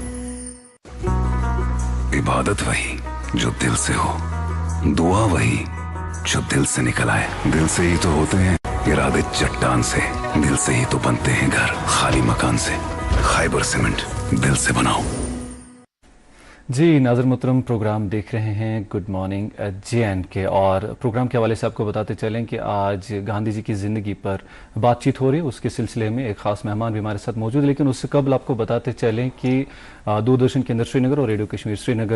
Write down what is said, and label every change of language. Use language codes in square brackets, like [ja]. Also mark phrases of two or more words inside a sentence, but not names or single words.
[ur] عبادت وہی جو دل سے ہو دعا وہی جو دل سے نکل آئے دل سے ہی تو ہوتے ہیں ارادے چٹان سے دل سے ہی تو بنتے ہیں گھر خالی مکان سے خیبر سیمنٹ دل سے بناؤ جی ناظر محترم پروگرام دیکھ رہے ہیں گڈ مارننگ جے اینڈ کے اور پروگرام کے حوالے سے آپ کو بتاتے چلیں کہ آج گاندھی جی کی زندگی پر بات چیت ہو رہی ہے اس کے سلسلے میں ایک خاص مہمان بھی ہمارے ساتھ موجود ہے لیکن اس سے قبل آپ کو بتاتے چلیں کہ دوردرشن کیندر سری نگر اور ریڈیو کشمیر سری نگر